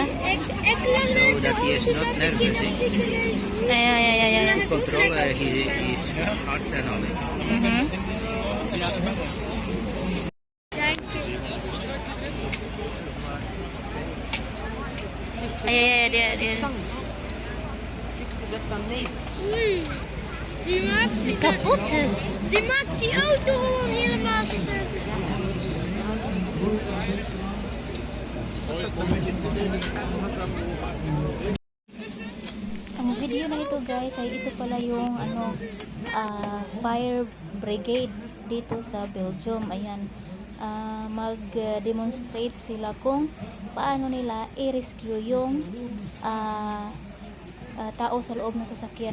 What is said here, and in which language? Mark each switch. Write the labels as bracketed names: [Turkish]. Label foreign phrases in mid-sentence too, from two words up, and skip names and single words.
[English] so that he is not nervous. Yeah. To control his heart and all that. Mm-hmm. Yeah. [Dutch] Die maakt die Kapot. Die maakt die auto gewoon helemaal stuk. [Filipino] Ang video na ito guys ay ito pala yung [English] fire brigade [Filipino] dito sa Belgium. Ayan, mag-demonstrate sila kung paano nila i-rescue yung tao sa loob ng sasakyan.